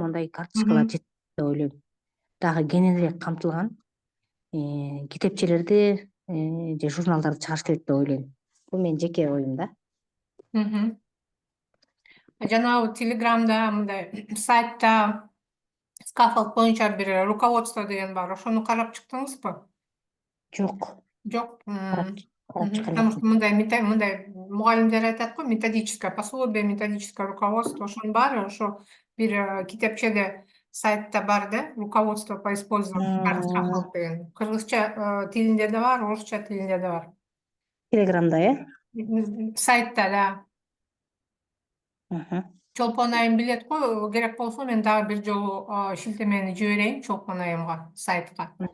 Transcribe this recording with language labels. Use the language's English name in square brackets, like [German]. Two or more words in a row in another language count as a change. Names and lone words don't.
[Kyrgyz] Мондай карточкалар жетет деп ойлойм. Дагы кеңирээк камтылган китепчелерди же журналдарды чыгарыш керек деп ойлойм. Бул менин жеке оюм да. Жанагы Телеграмда мындай сайтта скаффолд боюнча бир руководство деген бар. Ошону карап чыктыңызбы? Жок. Жок. [Russian] Потому [Kyrgyz] что мындай мугалимдер айтат го, [Russian] методическое пособие, методическое руководство, [Kyrgyz] ошонун баары ошо бир китепчеде сайтта бар да, [Russian] руководство по использованию карт скаффолд деген. [Kyrgyz] Кыргызча тилинде да бар, орусча тилинде да бар. Телеграмда, Сайтта да. Чолпон айым билет го, керек болсо мен дагы бир жолу шилтемени жиберейин Чолпон айымга, сайтка.